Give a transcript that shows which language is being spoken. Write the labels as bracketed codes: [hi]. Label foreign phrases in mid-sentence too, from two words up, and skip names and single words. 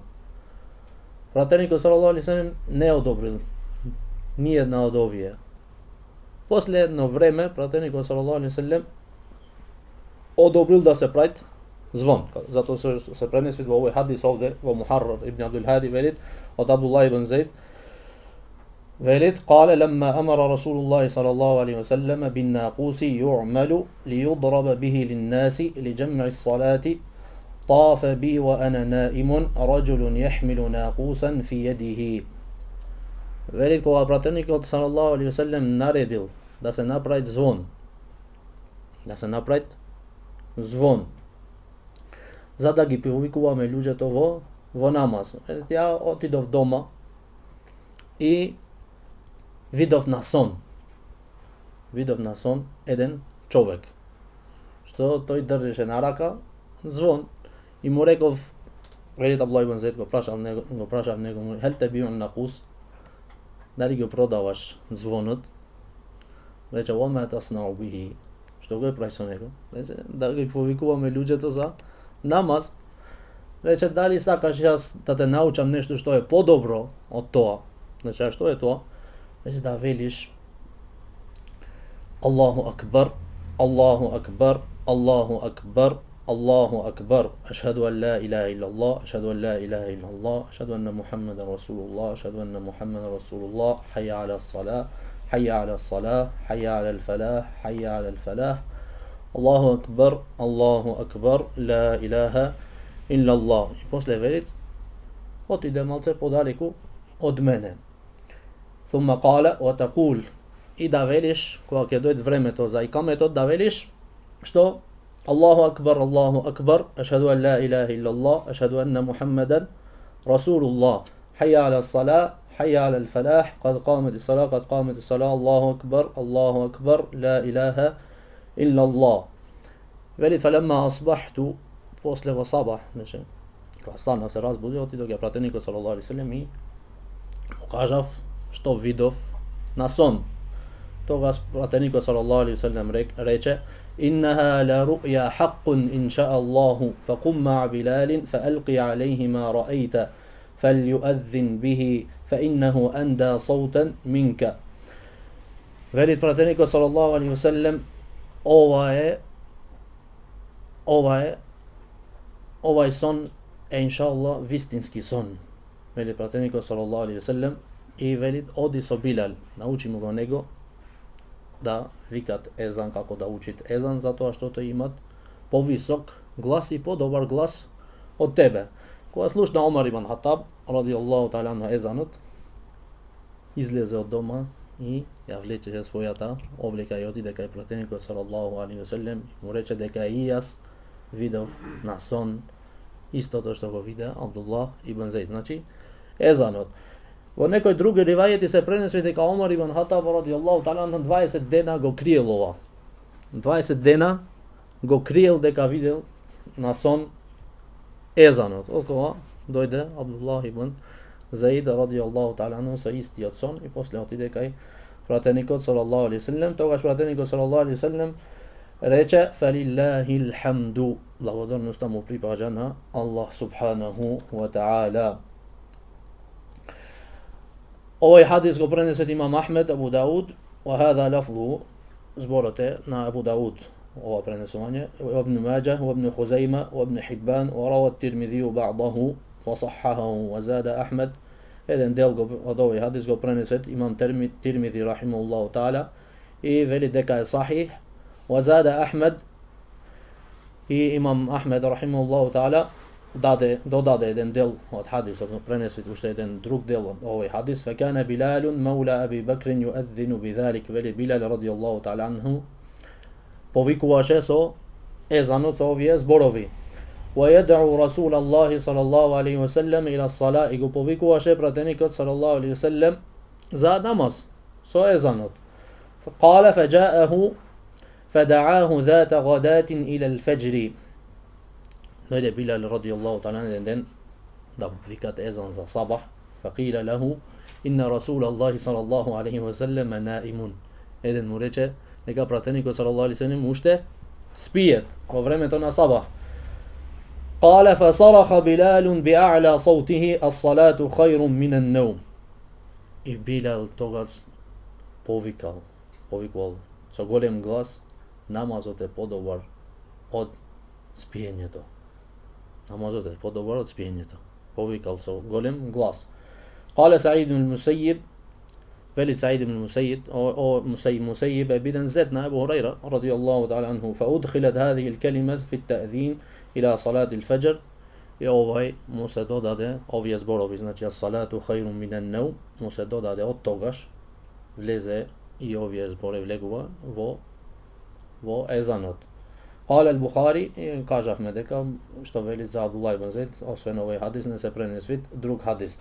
[mk] Пратеникот [ar] صلى الله عليه وسلم [mk] не одобрил ни една од овие. После едно време пратеникот [ar] صلى الله عليه وسلم [mk] одобрил да се прави звон. Затоа се пренесвит во овој хадис овде во Мухаррар ибн Абдул Хади велит од Абдулlah ibn Zaid велит [ar] قال لما أمر رسول الله صلى الله عليه وسلم بالناقوس يعمل ليضرب به للناس لجمع الصلاة طاف بي وأنا نائم رجل يحمل ناقوسا في يده. [mk] Велит кога пратеникот [ar] صلى الله عليه وسلم [mk] наредил да се направи звон, за да ги повикуваме луѓето во намаз. Ја отидов дома и видов на сон еден човек, што тој држеше на рака звон и му реков, велит Абдулlah ibn Zaid го прашав него, [ar] هل تبيع الناقوس, [mk] дали го продаваш звонот? Рече, [ar] وما تصنع به, [mk] што го е прави со него? Рече, да ги повикуваме луѓето за намаз. Рече, дали сакаш јас да те научам нешто што е подобро од тоа? Значи, што е тоа? Рече, да велиш [ar] الله أكبر، الله أكبر، الله أكبر، أشهد أن لا إله إلا الله، أشهد أن لا إله إلا الله، أشهد أن محمدا رسول الله، أشهد أن محمدا رسول الله، حي على الصلاة، حي على الصلاة، حي على الفلاح، حي على الفلاح. الله أكبر، لا إله إلا الله. [mk] I posle velit, ide malce podaleku od mene. [ar] ثم قال وتقول, [mk] i da veliš, kога ќе doјде времето за икаметот, да велиш, што? [ar] الله أكبر، أشهد أن لا إله إلا الله، أشهد أن محمدا رسول الله، حي على الصلاة، حي على الفلاح، قد قامت الصلاة، قد قامت الصلاة، الله أكبر، لا إله إلا الله. Veli فلما أصبحت, [mk] posle во сабах, значи, кога станав се разбудив, отидов ја пратеникот [ar] صلى الله عليه وسلم [mk] и му кажав што видов на сон. Тогаш пратеникот [ar] صلى الله عليه وسلم [mk] рече: [ar] إنها لرؤيا حق إن شاء الله فقم مع بلال فألقي عليه ما رأيت فليؤذن به فإنه أندى صوتا منك. [mk] Velit prateniku [ar] صلى الله عليه وسلم, [mk] ovaj son e inshallah vistinski son. Velit prateniku [ar] صلى الله عليه وسلم [mk] i velit odi so Bilal, nauči mu go nego da викат езан, како да учит езан, затоа што тој имат повисок глас и подобар глас од тебе. Кога слушна Омар ибн Хатаб [ar] رضي الله تعالى عنه [mk] езанот, излезе од дома и ја влечеше својата облека и отиде кај пратеникот [ar] صلى الله عليه وسلم, [mk] му рече дека и јас видов на сон истото што го виде Абдуллах ибн Зейд, значи езанот. Во некој други ривајети се пренесува дека Омар ибн Хатаб [ar] رضي الله تعالى عنه [mk] 20 дена го криел ова. 20 дена го криел дека видел на сон езанот. Откога дојде Абдуллах ибн Зейд [ar] رضي الله تعالى عنه [mk] со истиот сон и после отиде кај пратеникот [ar] صلى الله عليه وسلم. [mk] Тогаш пратеникот [ar] صلى الله عليه وسلم [mk] рече: [ar] "فلله الحمد", [mk] благодарноста му припаѓа на Аллах [ar] سبحانه وتعالى. [mk] Овој хадис го пренесет имам Ахмед, [ar] Абу Дауд, وهذا لفظه, [mk] зборот е на Абу Дауд, ова пренесување, Ibn Маџah, Ibn Хузайма, Ibn Хиббан, [ar] وروى الترمذي بعضه وصححه وزاد أحمد. [mk] Еден дел од овој хадис го пренесет имам Тирмизи [ar] رحمه الله تعالى [mk] и вели дека е сахих. [ar] وزاد أحمد [mk] и имам Ахмед [ar] رحمه الله تعالى [mk] додаде еден дел од хадисот, пренесет уште еден друг дел од овој хадис. [ar] فكان بلال مولى أبي بكر يؤذن بذلك. [mk] Вели Билал [ar] رضي الله تعالى عنه [mk] повикуваше со езанот, со овие зборови. [ar] ويدعو رسول الله صلى الله عليه وسلم إلى الصلاة. [mk] И го повикуваше пратеникот [ar] صلى الله عليه وسلم [mk] за намаз со езанот. [ar] قال فجاءه فدعاه ذات غداة إلى الفجر. [mk] Дојде Билал [ar] رضي الله تعالى [mk] еден ден да викат езан за сабах. [ar] فقيل له إن رسول الله صلى الله عليه وسلم نائم. [mk] Еден му рече дека пратеникот [ar] صلى الله عليه وسلم [mk] уште спиет во времето на сабах. [ar] قال فصرخ بلال بأعلى صوته الصلاة خير من النوم. [mk] И Билал тогаш повикал со голем глас: намазот е подобар од спиењето. Намазот е подобар од спиењето. Повикал со голем глас. [ar] قال سعيد بن المسيب. [mk] Вели Саид ибн Мусайиб, [ar] مسيب ابن زدنا أبو هريرة رضي الله تعالى عنه. فأدخلت هذه الكلمة في التأذين إلى صلاة الفجر. [mk] И овај му се додаде, овие зборови, значи [ar] الصلاة خير من النوم, [mk] му се додаде од тогаш, влезе и овие зборови влегува во езанот. [ar] قال البخاري, [mk] кажавме дека што вели за Абдуллах ибн Зейд, освен овој хадис не се пренесвит друг хадис.